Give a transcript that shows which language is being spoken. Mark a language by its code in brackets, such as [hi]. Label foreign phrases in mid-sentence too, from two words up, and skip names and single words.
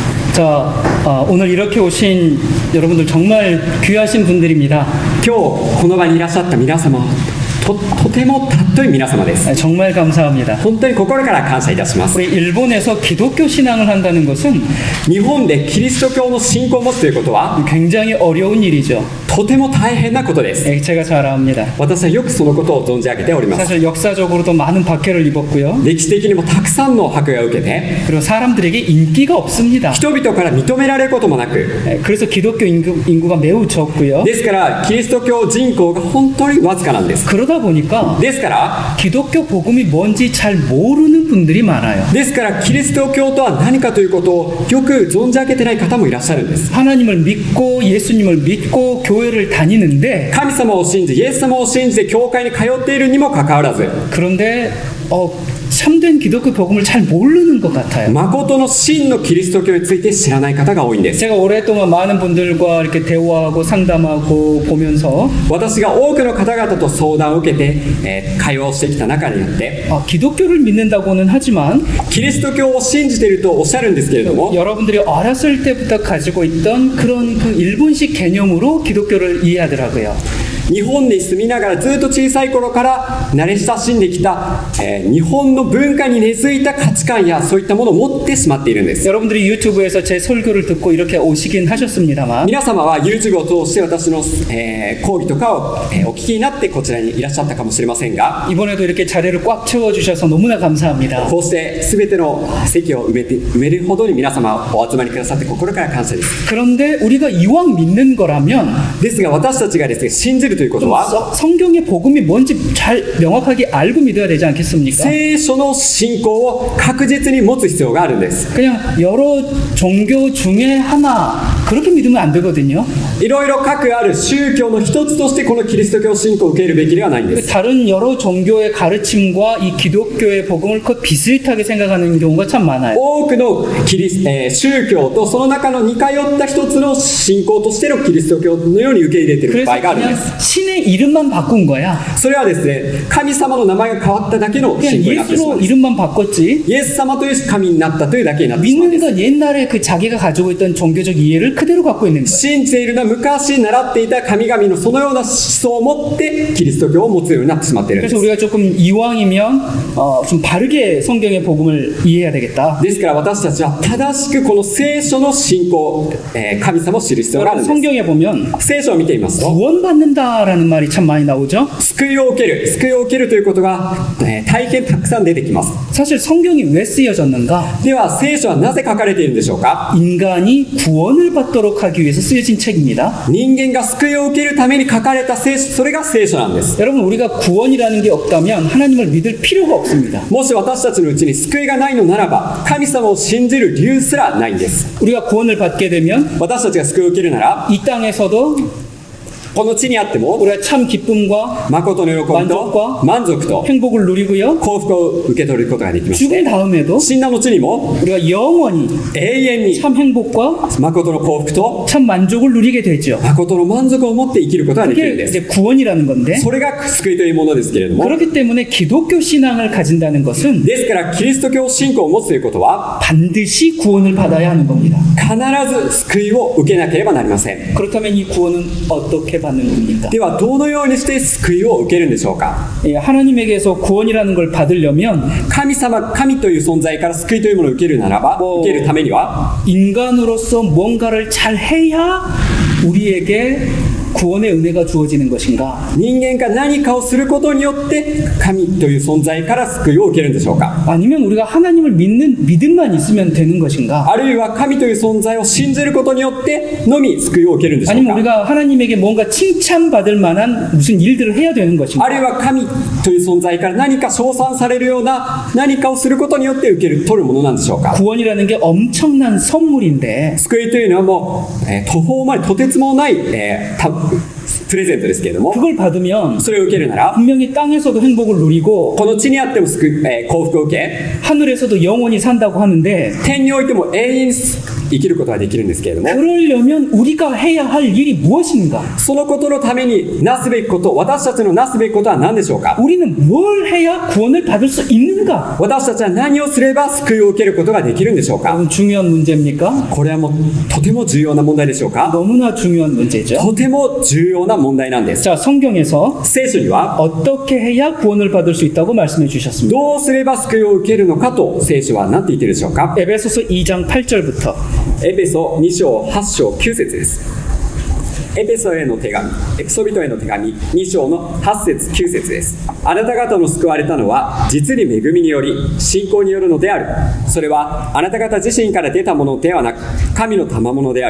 [ko] 자, 오늘 이렇게 오신 여러분들 정말 귀하신 분들입니다. [ja] 今日この場にいらっしゃった皆様、とても尊い皆様です。 [ko] 정말 감사합니다. [ja] 本当に心から感謝いたします。 [ko] 우리 일본에서 기독교 신앙을 한다는 것은 [ja] 日本でキリスト教の信仰を持つということは [ko] 굉장히 어려운 일이죠. [ja] とても大変なことです。 [ko] 제가 잘 압니다. [ja] 私はよくそのことを存じ上げております。 [ko] 사실 역사적으로도 많은 박해를 입었고요. [ja] 歴史的にもたくさんの迫害を受けて [ko] 그리고 사람들에게 인기가 없습니다. [ja] 人々から認められることもなく [ko] 그래서 기독교 인구가 매우 적고요. [ja] ですからキリスト教人口が本当にわずかなんです。 [ko] 그러다 보니까 [ja] ですから [ko] 기독교 복음이 뭔지 잘 모르는 분들이 많아요. [ja] ですからキリスト教とは何かということをよく存じ上げてない方もいらっしゃるんです。 [ko] 하나님을 믿고 예수님을 믿고 교회를 다니는데 [ja] 神様を信じイエス様を信じて教会に通っているにもかかわらず [ko] 그런데 참된 기독교 복음을 잘 모르는 것 같아요. [ja] 誠の真のキリスト教について知らない方が多いんです。 [ko] 제가 오랫동안 많은 분들과 이렇게 대화하고 상담하고 보면서 [ja] 私が多くの方々と相談を受けて、会話をしてきた中にあって [ko] 기독교를 믿는다고는 하지만 [ja] キリスト教を信じているとおっしゃるんですけれども [ko] 여러분들이 어렸을 때부터 가지고 있던 그런 그 일본식 개념으로 기독교를 이해하더라고요. [ja] 日本に住みながらずっと小さい頃から慣れ親しんできた、日本の文化に根付いた価値観やそういったものを持ってしまっているんです。 [ko] 여러분들이 유튜브에서 제 설교를 듣고 이렇게 오시긴 하셨습니다만 [ja] 皆様は YouTube を通して私の、講義とかを、お聞きになってこちらにいらっしゃったかもしれませんが [ko] 이번에도 이렇게 자리를 꽉 채워주셔서 너무나 감사합니다. [ja] こうして全ての席を埋めるほどに皆様お集まりくださって心から感謝です。 [ko] 그런데 우리가 이왕 믿는 거라면 [ja] ですが私たちがですね信じるということは [ko] 성경의 복음이 뭔지 잘 명확하게 알고 믿어야 되지 않겠습니까? [ja] 聖書の信仰を確実に持つ必要があるんです。 [ko] 그냥 여러 종교 중에 하나 그렇게 믿으면 안 되거든요. [ja] いろいろ各ある宗教の一つとしてこのキリスト教信仰を受けるべきではないんです。 [ko] 다른 여러 종교의 가르침과 이 기독교의 복음을 거의 비슷하게 생각하는 경우가 참 많아요. [ja] 多くの宗教とその中の似通った一つの信仰としてのキリスト教のように受け入れている [ko] 그래서 [ja] 場合があるんで [ko] 그냥 [ja] す。 [ko] 신의 이름만 바꾼 거야. [ja] それはですね神様の名前が変わっただけの [ko] 그냥 [ja] 信仰になってしま [ko] 예수로 [ja] うんです。 [ko] 이름만 바꿨지. [ja] イエス様という神になったというだけになってしまうんで [ko] 믿는 [ja] す。 [ko] 건 옛날에 그 자기가 가지고 있던 종교적 이해를 그대로 갖고 있는 거예요. [ja] 信じているのは昔習っていた神々のそのような思想を持ってキリスト教を持つようになってしまっているんで [ko] 그래서 [ja] す。 [ko] 우리가 조금 이왕이면 좀 바르게 성경의 복음을 이해해야 되겠다. [ja] ですから私たちは正しくこの聖書の信仰、神様を知る必要があるんです。 [ko] 성경에 보면 [ja] 聖書を見てみますと [ko] 구원받는다라는 말이 참 많이 나오죠. [ja] 救いを受けるということが、大変たくさん出てきます。 [ko] 사실 성경이 왜 쓰여졌는가? [ja] では聖書はなぜ書かれているんでしょうか。 [ko] 인간이 구원을 받도록 하기 위해서 쓰여진 책입니다. [ja] 人間が救いを受けるために書かれた聖書、それが聖書なんです。 [ko] 여러분 우리가 구원이라는 게 없다면 하나님을 믿을 필요가 없습니다. [ja] もし私たちのうちに救いがないのならば神様を信じる理由すらないんです。 [ko] 우리가 구원을 받게 되면 [ja] 私たちが救いを受けるなら [ko] 이 땅에서도 [ja] この地にあっても [ko] 우리가 참 기쁨과 [ja] 誠の喜びと満足と [ko] 행복을 누리고요. [ja] 幸福を受け取ることができます。 [ko] 죽은 다음에도 [ja] 死んだ後にも [ko] 우리가 영원히 [ja] 永遠に [ko] 참 행복과 [ja] 誠の幸福と [ko] 참 만족을 누리게 되죠. [ja] 誠の満足を持って生きることができるん [ko] 그게 [ja] です。 [ko] 이제 구원이라는 건데 [ja] それが救いというものですけれども [ko] 그렇기 때문에 기독교 신앙을 가진다는 것은 [ja] ですからキリスト教信仰を持つということは [ko] 반드시 구원을 받아야 하는 겁니다. [ja] 必ず救いを受けなければなりません。 [ko] 그렇다면 이 구원은 어떻게 받는 겁니까? [ja] ではどのようにして救いを受けるんでしょうか。 [ko] 하나님에게서 구원이라는 걸 받으려면 [ja] 神という存在から救いというものを受けるならば、受けるためには [ko] 인간으로서 뭔가를 잘 해야 우리에게 구원의 은혜가 주어지는 것인가? [ja] 人間が何かをすることによって神という存在から救いを受けるんでしょうか。 [ko] 아니면 우리가 하나님을 믿는 믿음만 있으면 되는 것인가? [ja] あるいは神という存在を信じることによってのみ救いを受けるんでしょう [ko] 아니면 [ja] か。 [ko] 우리가 하나님에게 뭔가 칭찬받을 만한 무슨 일들을 해야 되는 것인가? [ja] あるいは神という存在から何か称賛されるような何かをすることによって取るものなんでしょうか。 [ko] 구원이라는 게 엄청난 선물인데 [ja] 救いというのはもう、途方までとてつもない、プレゼントですけれども [ko] 그걸 받으면 [ja] それを受けるなら [ko] 분명히 땅에서도 행복을 누리고 [ja] この地にあっても幸福を受け [ko] 하늘에서도 영원히 산다고 하는데 [ja] 天においても永遠に生きることができるんですけれども、 [ko] 그러려면 우리가 해야 할 일이 무엇인가? [ja] そのことのためになすべきこと、私たちのなすべきことは何でしょうか。 [ko] 우리는 뭘 해야 구원을 받을 수 있는가? [ja] 私たちは何をすれば救いを受けることができるんでしょうか。 [ko] 중요한 문제입니까? [ja] これはもうとても重要な問題でしょうか。 [ko] 너무나 중요한 문제죠. [ja] とても重要な問題なんです。 [ko] 자, 성경에서 [ja] 聖書には [ko] 어떻게 해야 구원을 받을 수 있다고 말씀해 주셨습니다. [ja] どうすれば救いを受けるのかと聖書は何て言っているでしょうか。 [ko] 에베소서 2장 8절부터 [ja] エペソ2章8章9節です。エペソへの手紙、エペソ人への手紙2章の8節9節です。あなた方の救われたのは実に恵みにより信仰によるのである。それはあなた方自身から出たものではなく神の賜物である。